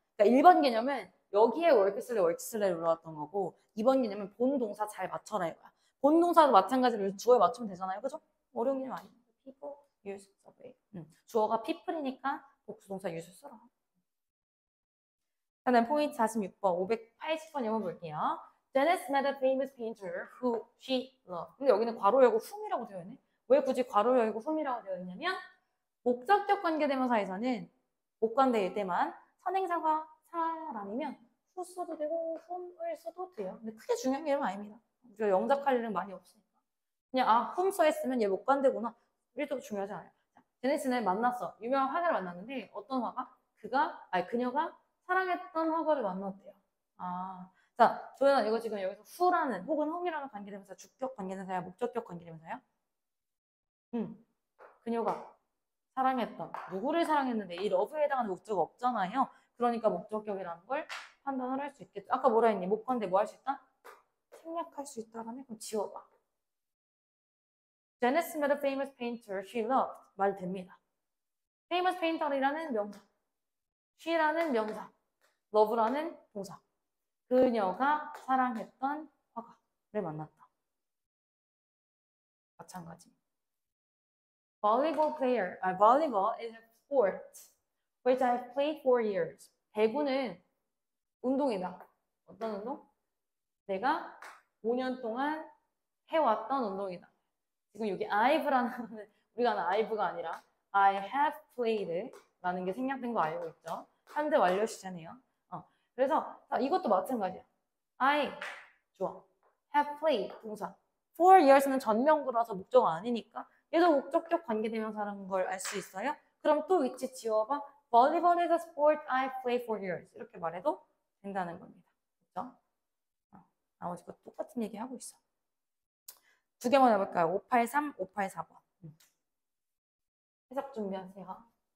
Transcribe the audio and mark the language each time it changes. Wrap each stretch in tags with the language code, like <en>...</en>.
<ko>그러니까 1번 개념은 여기에 월키슬레를 올라왔던 거고 2번 개념은 본 동사 잘 맞춰라 이거야. 본 동사도 마찬가지로 주어에 맞추면 되잖아요. 그죠? 어려운 개념 아니에요. people, use, subway. 주어가 people이니까 복수 동사 use 써라. 그다음 포인트 46번, 580번 영어 볼게요.</ko> <en>Janice met a famous painter who she loved.</en> <ko>근데 여기는 괄호 열고 whom이라고 되어 있네. 왜 굳이 괄호 열고 whom이라고 되어 있냐면 목적격 관계대명사에서는 목관대일 때만 선행사가 사람이면 who 써도 되고 whom을 써도 돼요. 근데 크게 중요한 게 아닙니다. 우리가 영작할 일은 많이 없으니까. 그냥 whom 써있으면 얘 목관대구나. 이래도 중요하지 않아요. 제네스는 만났어. 유명한 화가를 만났는데 어떤 화가? 그녀가 사랑했던 화가를 만났대요. 자, 조연아 이거 지금 여기서 who라는 혹은 whom이라는 관계대명사 주격 관계대명사야, 목적격 관계대명사야? 그녀가 사랑했던 누구를 사랑했는데 이 러브에 해당하는 목적어 없잖아요. 그러니까 목적격이라는 걸 판단을 할 수 있겠죠. 아까 뭐라 했니? 목관대 뭐 할 수 있다? 생략할 수 있다라네. 그럼 지워봐.</ko> <en>Janice met a famous painter she loved.</en> <ko>말 됩니다. famous painter이라는 명사, she라는 명사, love라는 동사. 그녀가 사랑했던 화가를 만났다. 마찬가지.</ko> <en>Volleyball is a sport which I've played for years.</en> <ko>배구는 운동이다. 어떤 운동? 내가 5년 동안 해왔던 운동이다. 지금 여기 I've라는 우리가 아는 I've가 아니라 I have played라는 게 생략된 거 알고 있죠? 현재 완료 시제네요. 그래서 이것도 마찬가지야. I 좋아. have played 동사. for years는 전명구라서 목적어 아니니까 얘도 목적격 관계대명사라는 걸 알 수 있어요. 그럼 또 위치 지워봐.</ko> <en>Volleyball is a sport I play for years.</en> <ko>이렇게 말해도 된다는 겁니다. 그렇죠? 나머지 것 똑같은 얘기 하고 있어. 두 개만 해볼까요? 583, 584번. 해석 준비하세요.</ko>